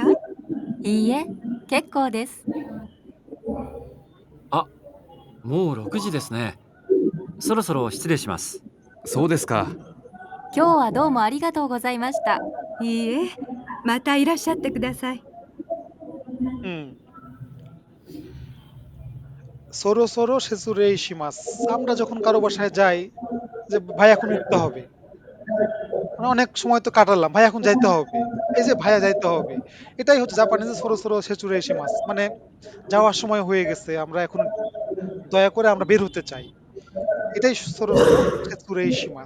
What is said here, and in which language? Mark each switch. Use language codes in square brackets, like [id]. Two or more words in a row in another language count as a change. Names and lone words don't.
[ja] いいえ、結構です。あ、もう6時ですね。そろそろ失礼します。そうですか。今日はどうもありがとうございました。いいえ、またいらっしゃってください。そろ そろ 失礼 します, [bn] আমরা যখন কারো বাসায় যাই, যে ভাই এখন উঠতে হবে, মানে অনেক সময় তো কাটালাম, ভাই এখন যাইতে হবে, এই যে ভাইয়া যাইতে হবে, এটাই হচ্ছে জাপানিজে [ja] そろ そろ 失礼 します, [bn] মানে যাওয়ার সময় হয়ে গেছে, আমরা এখন দয়া করে আমরা বের হতে চাই, এটাই [ja] そろ そろ 失礼 します.